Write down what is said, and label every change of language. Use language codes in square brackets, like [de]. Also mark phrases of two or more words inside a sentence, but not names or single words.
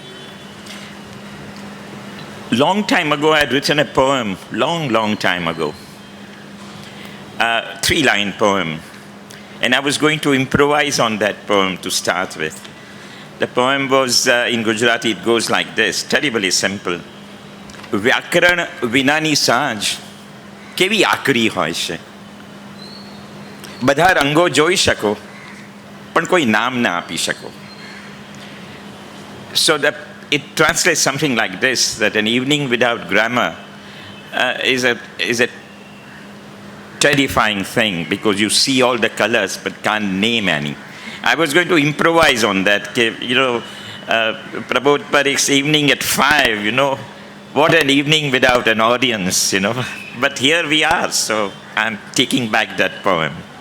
[en] Long time ago, I had written a poem, long time ago, 3-line poem, and I was going to improvise on that poem to start with. The poem was, in Gujarati, it goes like this, terribly simple. [gu] વ્યાકરણ વિનાની સાંજ, કેવી આકરી હોય છે. બધા રંગો જોઈ શકો, પણ કોઈ નામ ના આપી શકો. [en] So it translates something like this, that an evening without grammar is a terrifying thing, because you see all the colors but can't name any. I was going to improvise on that. Prabodh Parekh's evening at 5, what an evening without an audience, But here we are, so I'm taking back that poem.